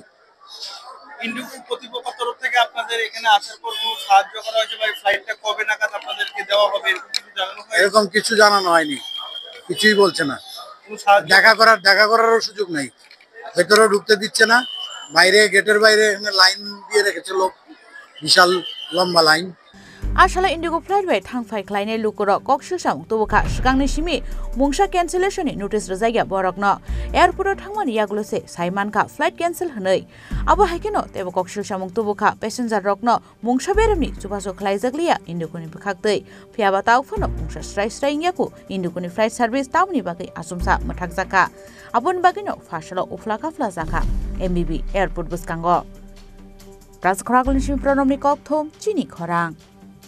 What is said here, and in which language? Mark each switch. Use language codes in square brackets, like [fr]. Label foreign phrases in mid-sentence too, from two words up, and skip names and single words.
[bn] ইন্ডিগো কর্তৃপক্ষ তরফ থেকে আপনাদের এখানে আসার পর কোনো সাহায্য করা হয়েছে বা ফ্লাইটটা কবে নাগাদ আপনাদেরকে দেওয়া হবে এরকম কিছু জানানো হয়নি কিছুই বলছে না দেখা করারও সুযোগ নেই ভেতরেও ঢুকতে দিচ্ছে না বাইরে গেটের বাইরে লাইন দিয়ে রেখেছে লোক বিশাল লম্বা লাইন [trp] आशाला इंडिगो फ्लाइट वे थांफाय ख्लायनाय लुकुर कक्सिल सामुं तबुखा सिगांनि सिमि मुंसा कैंसिलेशननि नोटिस रजाया बरकनो एयारपोर्टआव थांमानि यागलसे साइमानखा [en] flight cancel [trp] हनै आबो हायकेनो तेबो कक्सिल सामुं तबुखा पैसेंजार रकनो मुंसा बेरामनि जुबाजो ख्लायजागलिया इंडिगोनि बखाक्तै फियाबा तावफोनो मुंसा स्राय स्रायनियाकु इंडिगोनि [en] flight service [trp] तावनि बागै आसुमसा मथाक जाका आबोनि बागैनो फासला उफ्ला काफ्ला जाका एमबीबी एयारपोर्ट बसकांगो राजखरागलनि सिम प्रनमनि कपथम चिनि खरां